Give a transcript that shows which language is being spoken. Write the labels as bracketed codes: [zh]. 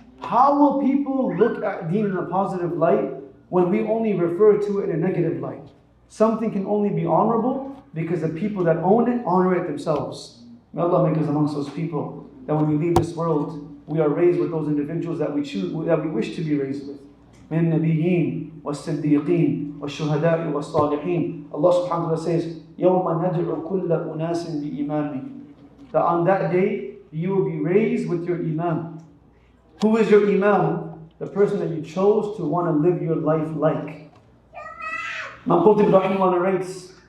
[en] How will people look at deen in a positive light when we only refer to it in a negative light? Something can only be honorable because the people that own it honor it themselves. May Allah make us amongst those people that when we leave this world, we are raised with those individuals that we wish to be raised with. [ar] من النبيين والصديقين والشهداء والصالحين. Allah subhanahu wa ta'ala says, يَوْمَ نَدْعُ كُلَّ أُنَاسٍ بِإِمَامِهِ. [en] That on that day, you will be raised with your imam. Who is your imam? The person that you chose to want to live your life like. Imam Qurtubi rahimahullah narrates